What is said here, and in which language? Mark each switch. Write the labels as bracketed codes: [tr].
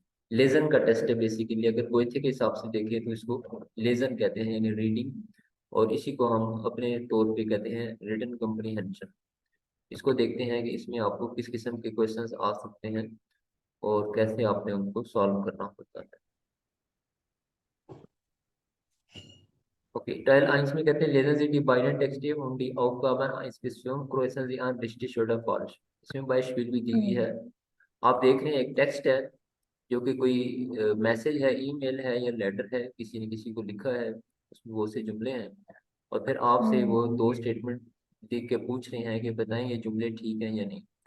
[hi] Lesion का test है basically. अगर गोइथे के हिसाब से देखें तो इसको लेजन कहते हैं, यानी रीडिंग। और इसी को हम अपने तौर पे कहते हैं रिटन कम्प्रीहेंशन। इसको देखते हैं कि इसमें आपको किस किस्म के क्वेश्चंस आ सकते हैं और कैसे आपने उनको सॉल्व करना होता है। ओके, Teil 1 में कहते हैं [de] lesen Sie die beiden Texte und die Aufgaben 1 bis 5 kreuzen Sie an richtig oder falsch। [hi] इसमें beispiल भी दी हुई है। आप देख रहे हैं एक टेक्स्ट है जो कि कोई मैसेज है, ईमेल है या लेटर है, किसी ने किसी को लिखा है, उसमें वो से जुमले हैं। और फिर आपसे वो दो स्टेटमेंट देख के पूछ रहे हैं कि बताएं ये जुमले ठीक हैं या नहीं।